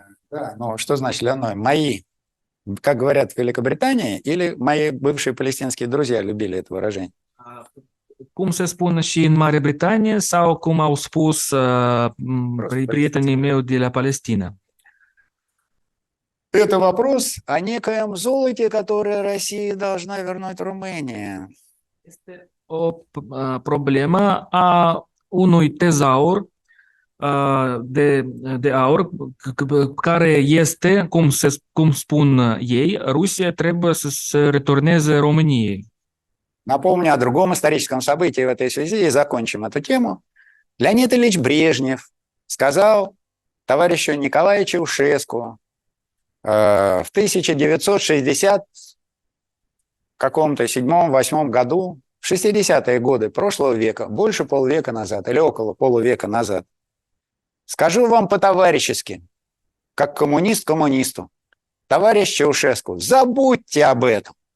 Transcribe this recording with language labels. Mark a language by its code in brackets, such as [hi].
[ru] Да, ну что значит для мной? Мои, как говорят в Великобритании, или мои бывшие палестинские друзья любили это выражение? [ro] Cum se spune și în Marea Britanie sau cum au spus prietenii mei de la Palestina? [ru] Это вопрос о некоем золоте, которое Россия должна вернуть Румынии. [ro] Este o problemă a unui tezaur de aur care este, cum spun ei, Rusia trebuie să se returneze României. [ru] Напомню о другом историческом событии в этой связи и закончим эту тему. Леонид Ильич Брежнев сказал товарищу Николаю Чаушеску в 1960 каком-то 7-8 году, в 60-е годы прошлого века, больше полувека назад или около полувека назад, скажу вам по-товарищески, как коммунист коммунисту, товарищ Чаушеску, забудьте об этом.